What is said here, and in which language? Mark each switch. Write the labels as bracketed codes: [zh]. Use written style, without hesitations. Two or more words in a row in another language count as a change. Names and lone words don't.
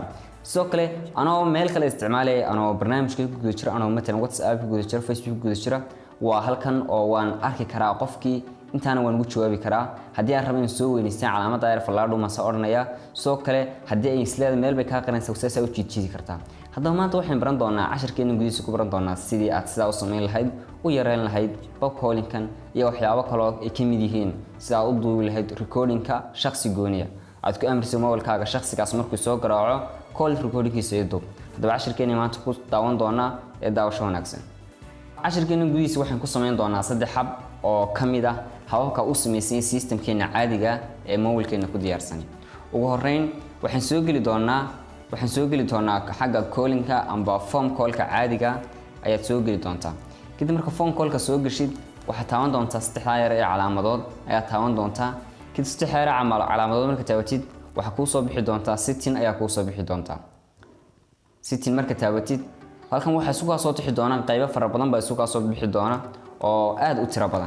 [so] sidoo kale anoo meel kale isticmaalay anoo barnaamijka ku guda jira anoo matalan WhatsApp ku guda jira Facebook ku guda jira waa halkan oo waan arki karaa qofkii intaana waan ugu jawaabi karaa haddii aan rabo in soo weynaystaan calaamadda ayar fallaadhu ma soo oranaya. sidoo kale haddii ay isleeda meel bay ka qaranaysaa waxay u jiidi kartaa. haddaba maanta waxaan baran doonaa casharkeena gudihiisa ku baran doonaa sidii aad sidaa u sameyn lahayd u yareyn lahayd [en] pop calling-kan [so] iyo waxyaabo kale oo ay ka mid yihiin sidaa u duubi lahayd recording-ka shakhsi gooniya aad ku amrisay mobilkaaga shakhsigaas markuu soo garaaco [en] call recording-kiisa [so] iyo duub. hadaba casharkeena maanta ku daawan doonaa ee daawasho wanaagsan. casharkeena gudihiisa waxaan ku sameyn doonaa saddex hab oo kamid ah hababka uu sameeyay systemkeena caadiga ee mobilkeena ku diyaarsan. ugu horeyn waxaan soo geli doonaa xagga calling-ka amba [en] phone call-ka [so] caadiga ayaad soo geli doontaa. kadib marka [en] phone call-ka [so] soo gashid waxaad taaban doontaa saddexda yar ee calaamadood ayaad taaban doontaa. kadib saddexda yar calaamadood marka taabatid waxa ku soo bixi doontaa setting ayaa ku soo bixi doontaa. setting marka taabatid halkan waxa isugu soo tixi doonaan qaybo fara badan baa isugu soo bixi doona oo aad u tiro badan.